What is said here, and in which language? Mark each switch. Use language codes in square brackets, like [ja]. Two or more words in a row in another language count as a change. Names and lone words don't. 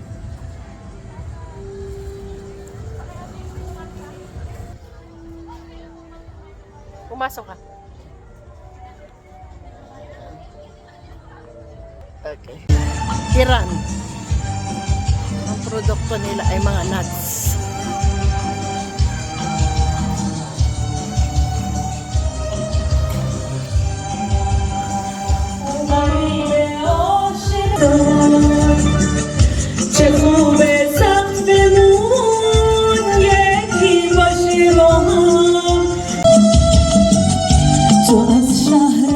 [tl] Pumasok ka. Okay. Iran. Ang produkto nila ay mga nuts. [fa] چه خوبه سقفمون یکی باشه با هم تو از شهر